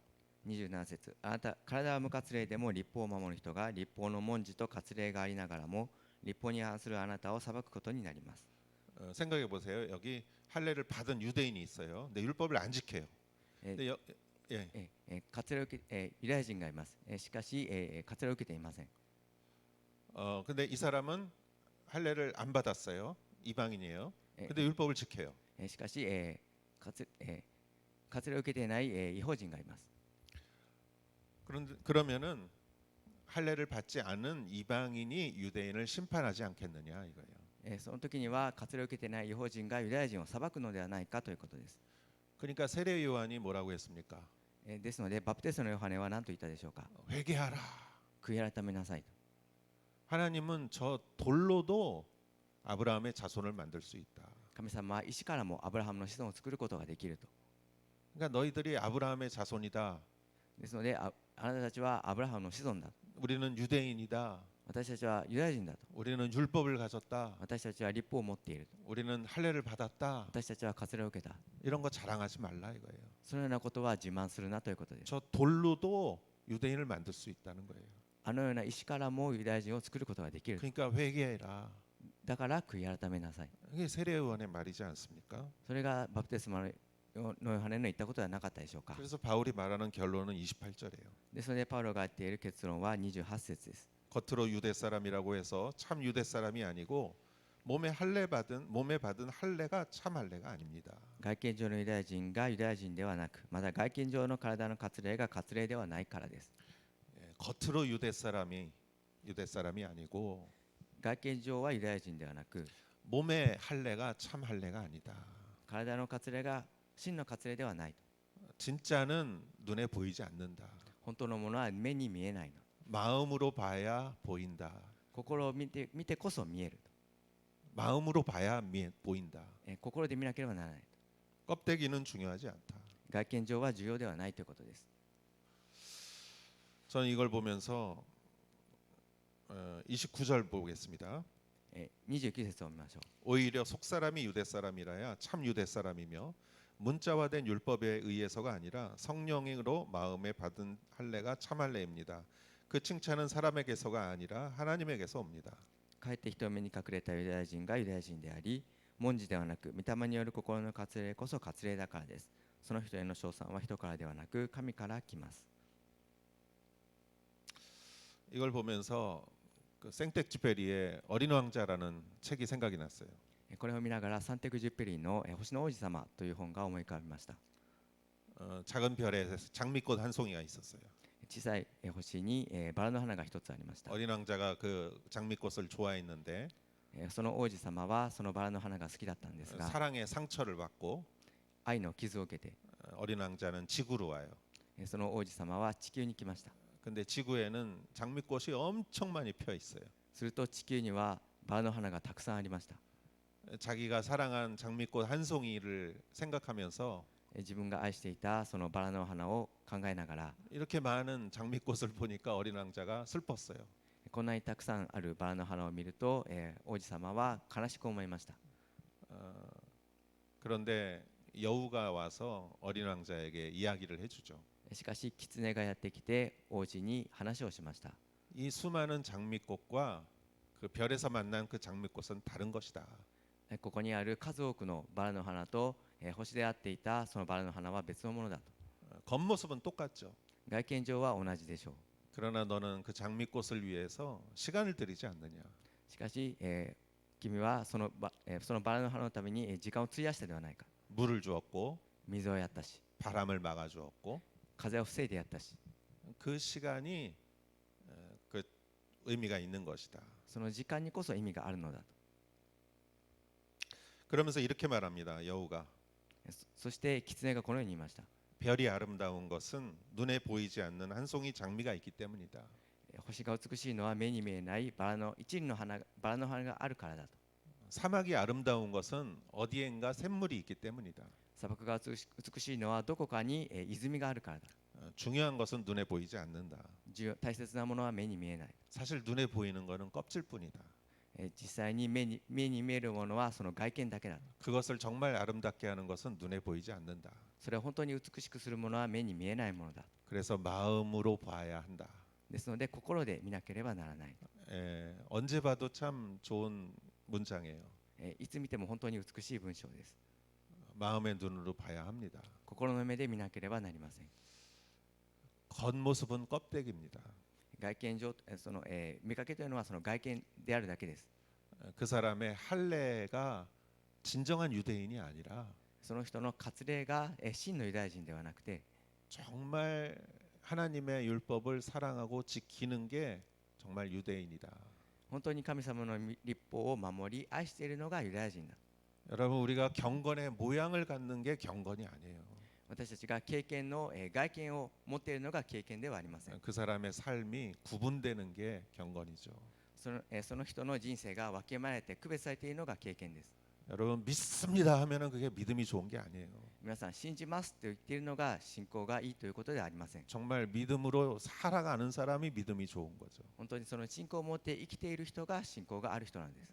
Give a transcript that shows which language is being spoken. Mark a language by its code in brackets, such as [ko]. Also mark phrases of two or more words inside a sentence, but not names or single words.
[ja] 27 節あなた体は無割礼でも律法を守る人が律法の文字と割礼がありながらも律法に反するあなたを裁くことになります。 [ko] 생각해 보세요. 여기 할례를 받은 유대인이 있어요. 근데 율법을 안 지켜요. 근데 예. [ja] 割礼を受けユダヤ人がいます。しかし割礼を受けていません。 [ko] 근데 이 사람은 할례를 안 받았어요. 이방인이에요. 근데 율법을 지켜요. [ja] しかし割礼を受けていない違法人がいます。 [ko] 그러면은 할례를 받지 않은 이방인이 유대인을 심판하지 않겠느냐 이거예요. [ja] その時には割礼を受けていない違法人がユダヤ人を裁くのではないかということです。 [ko] 그러니까 세례 요한이 뭐라고 했습니까? [ja] ですのでバプテストのヨハネは何と言ったでしょうか。 [ko] 회개하라. [ja] 悔い改めなさいと。 [ko] 하나님은 저 돌로도 아브라함의 자손을 만들 수 있다. [ja] 神様は石からもアブラハムの子孫を作ることができると。 [ko] 그러니까 너희들이 아브라함의 자손이다. [ja] ですのであなたたちはアブラハムの子孫だ。 [ko] 우리는 유대인이다. [ja] 私たちはユダヤ人だと。 [ko] 우리는 율법을 가졌다. [ja] 私たちは律法を持っていると。 [ko] 우리는 할례를 받았다. [ja] 私たちは割礼を受けた。 [ko] 이런 거 자랑하지 말라 이거예요. [ja] そのようなことは自慢するなということです。 [ko] 저 돌로도 유대인을 만들 수 있다는 거예요. [ja] あのような石からもユダヤ人を作ることができる。 [ko] 그러니까 회개해라. [ja] だから悔い改めなさい。 [ko] 이게 세례 요한의 말이지 않습니까? [ja] それがバプテスマのヨハネの言ったことではなかったでしょうか。 [ko] 그래서 바울이 말하는 결론은 28절이에요. [ja] ですのでパウロが言っている結論は28節です。 [ko] 겉으로 유대 사람이라고 해서 참 유대 사람이 아니고 몸에 받은 할례가 참 할례가 아닙니다. [ja] 外見上のユダヤ人がユダヤ人ではなく、また外見上の体の割礼が割礼ではないからです。 [ko] 겉으로 유대 사람이 아니고 [ja] 外見上はユダヤ人ではなく、 [ko] 몸의 할례가 참 할례가 아니다. [ja] 体の割礼が真の割礼ではない。 [ko] 진짜는 눈에 보이지 않는다. [ja] 本当のものは目に見えないの。 [ko] 마음으로 봐야 보인다. [ja] 心を見てこそ見えると。 [ko] 마음으로 봐야 보인다. [ja] 心で見なければならない。 [ko] 껍데기는 중요하지 않다. [ja] 外見上は重要ではないということです。 [ko] 저는 이걸 보면서 29절 보겠습니다. [ja] 29 節を見ましょう。 [ko] 오히려 속사람이 유대 사람이라야 참 유대 사람이며 문자화된 율법에 의해서가 아니라 성령으로 마음에 받은 할례가 참 할례입니다. 그 칭찬은 사람에게서가 아니라 하나님에게서 옵니다. [ja] かえって人目に隠れたユダヤ人がユダヤ人であり、文字ではなく御霊による心の割礼こそ割礼だからです。その人への称賛は人からではなく神から来ます。 [ko] 이걸 보면서 그 생텍쥐페리의 어린 왕자라는 책이 생각이 났어요. [ja] これを見ながらサンテクジュペリーの星の王子様という本が思い浮かびました。 [ko] 작은 별에 장미꽃 한 송이가 있었어요. [ja] 小さい星にバラの花が一つありました。 [ko] 어린 왕자가 그 장미꽃을 좋아했는데 [ja] その王子様はそのバラの花が好きだったんですが、 [ko] 사랑의 상처를 받고 [ja] 愛の傷を受けて [ko] 어린 왕자는 지구로 와요. [ja] その王子様は地球に来ました。 [ko] 근데 지구에는 장미꽃이 엄청 많이 펴 있어요. [ja] すると地球にはバラの花がたくさんありました。 [ko] 자기가 사랑한 장미꽃 한 송이를 생각하면서 [ja] 自分が愛していたそのバラの花を考えながら [ko] 이렇게 많은 장미꽃을 보니까 어린 왕자가 슬펐어요. [ja] こんなにたくさんあるバラの花を見ると、王子様は悲しく思いました。 [ko] 그런데 여우가 와서 어린 왕자에게 이야기를 해주죠. [ja] しかし狐がやってきて王子に話をしました。 [ko] 이 수많은 장미꽃과 그 별에서 만난 그 장미꽃은 다른 것이다. [ja] ここにある数多くのバラの花と、星であっていたそのバラの花は別のものだと。 [ko] 겉모습은 똑같죠. [ja] 外見上は同じでしょう。 [ko] 그러나 너는 그 장미꽃을 위해서 시간을 들이지 않느냐. [ja] しかし、君はそのバラの花のために時間を費やしたではないか。 [ko] 물을 주었고 [ja] 水をやったし、 [ko] 바람을 막아 주었고 [ja] 風を防いでやったし、 [ko] 그 시간이 그 의미가 있는 것이다. [ja] その時間にこそ意味があるのだと。 [ko] 그러면서 이렇게 말합니다. 여우가 [ja] そして狐がこのように言いました。 [ko] 별이 아름다운 것은 눈에 보이지 않는 한 송이 장미가 있기 때문이다. [ja] 星が美しいのは目に見えないバラの一輪の花があるからだと。 [ko] 사막이 아름다운 것은 어디엔가 샘물이 있기 때문이다. [ja] 砂漠が美しいのはどこかに泉があるからだ。 [ko] 중요한 것은 눈에 보이지 않는다. [ja] 大切なものは目に見えない。 [ko] 사실 눈에 보이는 것은 껍질뿐이다. [ja] 実際に目に見えるものはその外見だけだ。 [ko] 그것을 정말 아름답게 하는 것은 눈에 보이지 않는다. [ja] それを本当に美しくするものは目に見えないものだ。 [ko] 그래서 마음으로 봐야 한다. [ja] ですので心で見なければならない。 [ko] 언제 봐도 참 좋은 문장이에요. [ja] いつ見ても本当に美しい文章です。 [ko] 마음의 눈으로 봐야 합니다. [ja] 心の目で見なければなりません。 [ko] 겉모습은 껍데기입니다. [ja] 外見上見かけというのはその外見であるだけです。 [ko] 그 사람의 할례가 진정한 유대인이 아니라 [ja] その人の割礼が真のユダヤ人ではなくて、 [ko] 정말 하나님의 율법을 사랑하고 지키는 게 정말 유대인이다. [ja] 本当に神様の律法を守り愛しているのがユダヤ人だ。 [ko] 여러분 우리가 경건의 모양을 갖는 게 경건이 아니에요. [ja] 私たちが経験の外見を持っているのが経験ではありません。 [ko] 그 사람의 삶이 구분되는 게 경건이죠. [ja] その人の人生が分けまれて区別されているのが経験です。 [ko] 여러분 믿습니다 하면은 그게 믿음이 좋은 게 아니에요. [ja] 皆さん信じますと言っているのが信仰がいいということではありません。 [ko] 정말 믿음으로 살아가는 사람이 믿음이 좋은 거죠. [ja] 本当にその信仰を持って生きている人が信仰がある人なんです。